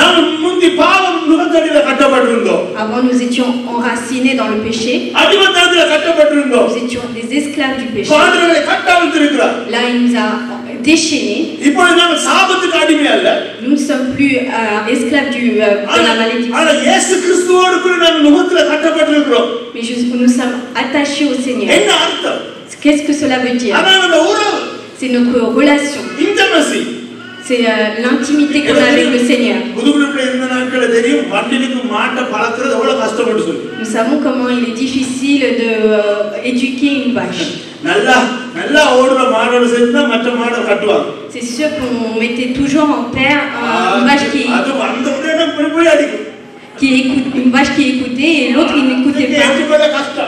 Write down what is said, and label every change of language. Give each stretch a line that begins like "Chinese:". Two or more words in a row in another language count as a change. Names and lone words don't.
French: Avant, nous étions enracinés dans le péché. Nous étions des esclaves du péché. Là, il nous a déchaînés. Nous ne sommes plus esclaves de la malédiction.
Tamil: இயேசு கிறிஸ்துவோடு கூட நாம் முகத்துல கட்டப்பட்டிருக்கிறோம்.
French: Mais nous sommes attachés au Seigneur.
Tamil: என்ன அர்த்தம்?
French: Qu'est-ce que cela veut dire?
Tamil: அதான் உறவு.
French: C'est notre relation.
English: Intimacy.
French: C'est l'intimité qu'on a avec le Seigneur. Nous savons comment il est difficile d'éduquer une vache. C'est sûr qu'on mettait toujours en paire une vache une vache qui écoutait et l'autre il n'écoutait pas.